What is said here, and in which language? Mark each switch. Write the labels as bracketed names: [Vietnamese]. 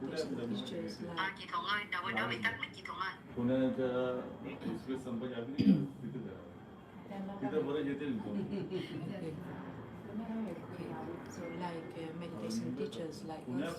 [Vietnamese] Chị Thuận ơi, đầu bên đó bị tắt mic chị Thuận ơi. [Marathi] पुण्याच्या express संपाच्या आधी तिथे जावं तिथं बरं येतील [English] okay, so like meditation teachers like us.